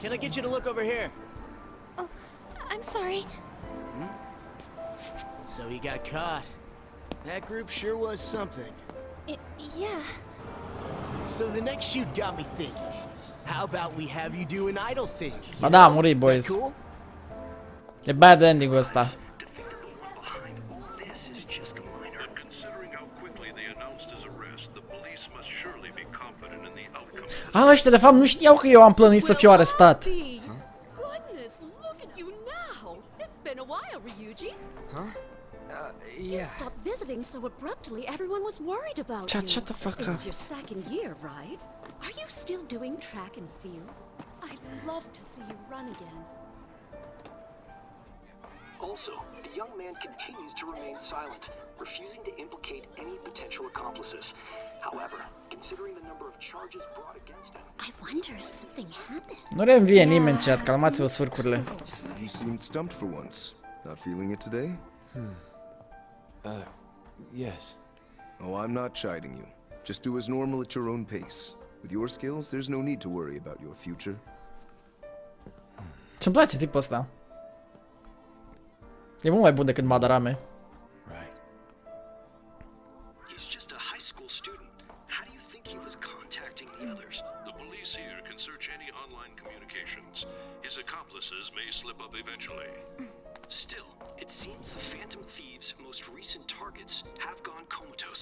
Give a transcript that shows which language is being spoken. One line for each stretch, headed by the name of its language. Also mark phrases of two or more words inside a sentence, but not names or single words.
English: can I get you to look over here? Oh, I'm sorry. So he got caught. That group sure was something. Yeah. So the next shoot got me thinking. How about we have you do an idle thing?
Romanian: Ba da, a murit, boys.
English: Cool?
Romanian: E
English: bad ending-
Romanian: ul ăsta. Ah, ăștia de fapt nu știau că eu am plănuit să fiu arestat.
English: Goodness, look at you now. It's been a while, Ryuji. You stopped visiting so abruptly, everyone was worried about you. Shut the fuck up. It's your second year, right? Are you still doing track and field? I'd love to see you run again. Also, the young man continues to remain silent, refusing to implicate any potential accomplices. However, considering the number of charges brought against him, I wonder if something happened.
Romanian: Nu reînvie nimeni în chat, calmați-vă sfârcurile.
English: You seemed stumped for once. Not feeling it today? Yes. Oh, I'm not chiding you. Just do as normal at your own pace. With your skills, there's no need to worry about your future.
Romanian: Ce-mi place tipul ăsta. E mult mai bun decât Madarame.
English: Right. he's just a high school student. How do you think he was contacting the others? The police here can search any online communications. His accomplices may slip up eventually. Still, it seems the Phantom Thieves' most recent targets have gone comatose.